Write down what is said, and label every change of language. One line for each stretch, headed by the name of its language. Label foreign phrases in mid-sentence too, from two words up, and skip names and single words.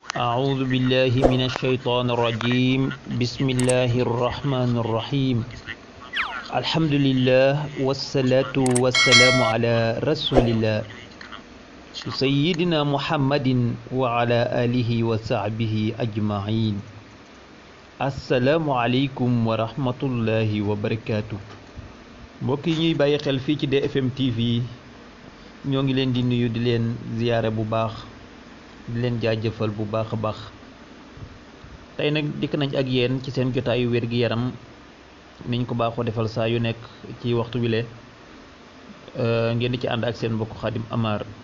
Arabic: أعوذ بالله من الشيطان الرجيم بسم الله الرحمن الرحيم الحمد لله والصلاة والسلام على رسول الله سيدنا محمد وعلى آله وصحبه أجمعين السلام عليكم ورحمة الله وبركاته
Wolof: mbokk yi ñuy bàyyi xel fii ci DFM TV ñoo ngi leen di nuyu di leen ziyaare bu baax di leen jaajëfal bu baax a baax tey nag dikk nañ ak yéen ci seen jotaayu wér-gi-yaram niñ ko baaxoo defal saa yu nekk ci waxtu wi ngeen di ci ànd ak seen mbokk Khadim Amar